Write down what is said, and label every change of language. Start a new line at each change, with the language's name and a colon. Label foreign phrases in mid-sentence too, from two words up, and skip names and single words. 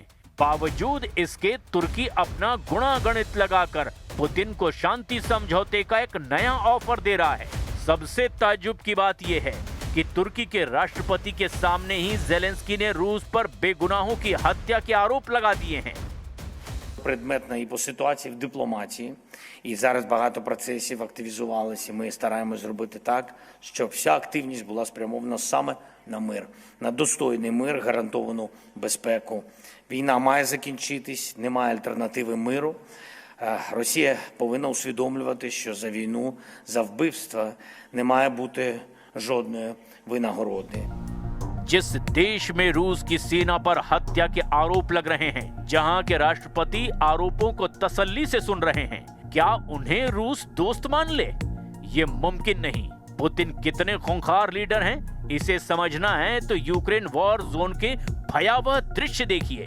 Hindi: बावजूद इसके तुर्की अपना गुणागणित लगाकर पुतिन को शांति समझौते का एक नया ऑफर दे रहा है। सबसे ताज्जुब की बात यह है कि तुर्की के राष्ट्रपति के सामने ही ज़ेलेंस्की ने रूस पर बेगुनाहों की हत्या के आरोप लगा दिए हैं।
Ukrainian: Предметна і по ситуації в дипломатії. І зараз багато процесів активізувалися. Ми стараємося зробити так, щоб вся активність була спрямована саме на мир, на достойний мир, гарантовану безпеку. Війна має закінчитись, немає альтернативи миру. Росія повинна усвідомлювати, що за війну, за вбивства не має бути жодної винагороди.
Hindi: जिस देश में रूस की सेना पर हत्या के आरोप लग रहे हैं, जहां के राष्ट्रपति आरोपों को तसल्ली से सुन रहे हैं, क्या उन्हें रूस दोस्त मान ले? ये मुमकिन नहीं। पुतिन कितने खूंखार लीडर हैं, इसे समझना है तो यूक्रेन
English: war zone
Hindi: के भयावह दृश्य देखिए।